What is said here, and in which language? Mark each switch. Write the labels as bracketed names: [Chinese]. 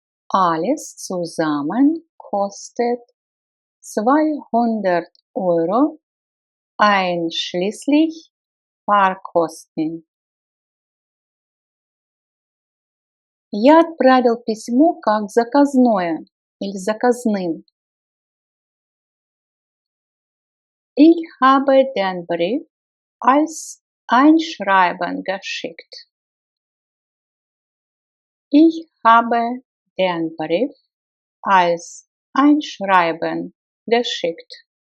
[German] Alles zusammen kostet 200 Euro, einschließlich Fahrkosten. [Russian] Я отправил письмо как заказное или заказным. [German] Ich habe den Brief als Einschreiben geschickt. Ich habe den Brief als Einschreiben geschickt.